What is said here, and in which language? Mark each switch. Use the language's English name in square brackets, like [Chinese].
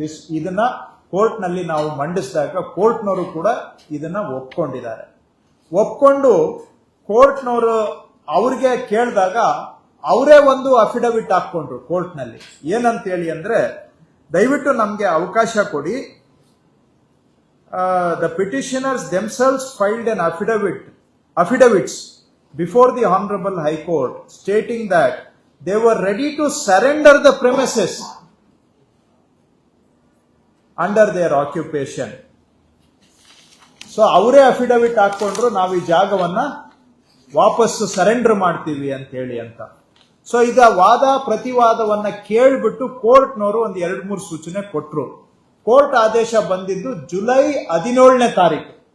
[Kannada] ಇದನ್ನ ಕೋರ್ಟ್ ನಲ್ಲಿ ನಾವು ಮಂಡಿಸಿದಾಗ ಕೋರ್ಟ್ನವರು ಕೂಡ ಇದನ್ನ ಒಪ್ಕೊಂಡಿದ್ದಾರೆ. ಒಪ್ಕೊಂಡು ಕೋರ್ಟ್ನವರು ಅವ್ರಿಗೆ ಕೇಳಿದಾಗ ಅವರೇ ಒಂದು ಅಫಿಡವಿಟ್ ಹಾಕೊಂಡ್ರು ಕೋರ್ಟ್ ನಲ್ಲಿ. ಏನಂತ ಹೇಳಿ ಅಂದ್ರೆ, ದಯವಿಟ್ಟು ನಮ್ಗೆ ಅವಕಾಶ ಕೊಡಿ. [English] The petitioners themselves filed an affidavits before the Honorable High Court stating that they were ready to surrender the premises under their occupation. [Kannada] So ಅವರೇ ಅಫಿಡವಿಟ್ ಹಾಕೊಂಡ್ರು, ನಾವು ಈ ಜಾಗವನ್ನ ವಾಪಸ್ಸು ಸರೆಂಡರ್ ಮಾಡ್ತೀವಿ ಅಂತ ಹೇಳಿ ಅಂತ. ಸೊ ಇದ ವಾದ ಪ್ರತಿವಾದವನ್ನ ಕೇಳ್ಬಿಟ್ಟು ಕೋರ್ಟ್ನವರು ಒಂದು 2-3 ಸೂಚನೆ ಕೊಟ್ರು. ಕೋರ್ಟ್ ಆದೇಶ ಬಂದಿದ್ದು ಜುಲೈ 17ನೇ ತಾರೀಕು.